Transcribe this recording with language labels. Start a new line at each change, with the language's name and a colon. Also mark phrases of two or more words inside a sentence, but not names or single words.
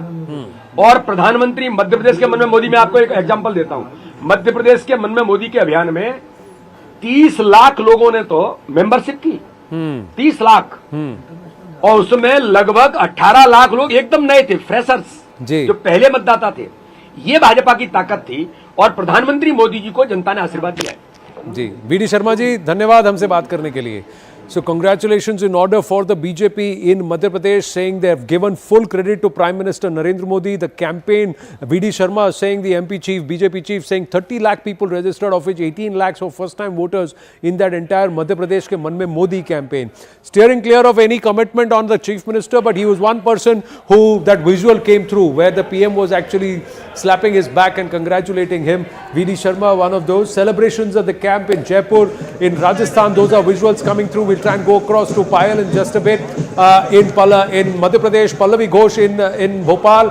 Hindi: और प्रधानमंत्री मध्य प्रदेश के मन में मोदी, मैं आपको एक एग्जांपल देता हूं, मध्य प्रदेश के मन में मोदी के अभियान में 30 लाख लोगों ने तो मेंबरशिप की, 30 लाख, और उसमें लगभग 18 लाख लोग एकदम नए थे, फ्रेशर्स, जो पहले मतदाता थे। ये भाजपा की ताकत थी और प्रधानमंत्री मोदी जी को जनता ने आशीर्वाद दिया है। जी, वीडी शर्मा जी, धन्यवाद हमसे बात करने के लिए।
English: So congratulations in order for the BJP in Madhya Pradesh, saying they have given full credit to Prime Minister Narendra Modi. The campaign, VD Sharma saying, the MP chief, BJP chief saying 30 lakh people registered, of which 18 lakhs were first time voters in that entire Madhya Pradesh ke man mein Modi campaign. Steering clear of any commitment on the chief minister, but he was one person who that visual came through where the PM was actually slapping his back and congratulating him. VD Sharma, one of those. Celebrations at the camp in Jaipur, in Rajasthan, those are visuals coming through. We'll try and go across to Payal in just a bit. In Madhya Pradesh, Pallavi Ghosh in Bhopal.